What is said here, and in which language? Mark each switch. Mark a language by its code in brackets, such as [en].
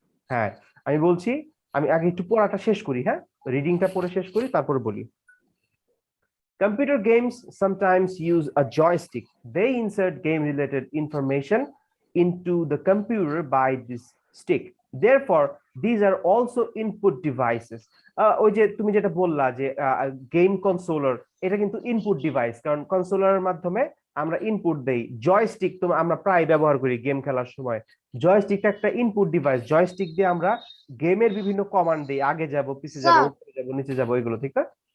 [bn] হ্যাঁ, আমি বলছি, আমি আগে একটু পড়াটা শেষ করি, হ্যাঁ, রিডিংটা পড়ে শেষ করি, তারপরে বলি। [en] Computer games sometimes use a joystick. They insert game related information into the computer by this stick. Therefore, these are also input devices. [bn] ওই যে তুমি যেটা বললা যে গেম কনসোলার, এটা কিন্তু ইনপুট ডিভাইস, কারণ কনসোলারের মাধ্যমে আমরা ইনপুট দেই। জয়স্টিক তো আমরা প্রায় ব্যবহার করি গেম খেলার সময়, জয়স্টিকটা একটা ইনপুট ডিভাইস। জয়স্টিক দিয়ে আমরা গেমের বিভিন্ন কমান্ড দিই, আগে যাব, পিছে যাব, উপরে যাব, নিচে যাব, এগুলো, ঠিক না?